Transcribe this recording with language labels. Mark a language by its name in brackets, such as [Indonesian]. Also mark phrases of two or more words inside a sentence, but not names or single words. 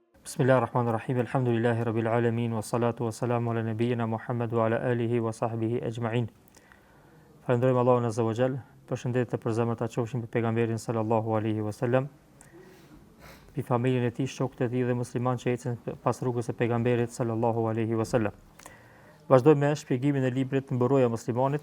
[Arabic] بسم الله الرحمن الرحيم. الحمد لله رب العالمين والصلاة والسلام على نبينا محمد وعلى آله وصحبه أجمعين. [Albanian] Falenderojmë Allahun [Arabic] عز وجل. [Albanian] Përshëndetje për zemrat ta qofshin për pejgamberin [Arabic] صلى الله عليه وسلم, [Albanian] për familjen e tij, shokët e tij dhe muslimanë që ecën pas rrugës së pejgamberit [Arabic] صلى الله عليه وسلم. [Albanian] Vazhdojmë me shpjegimin e librit Mbrojtja e muslimanit.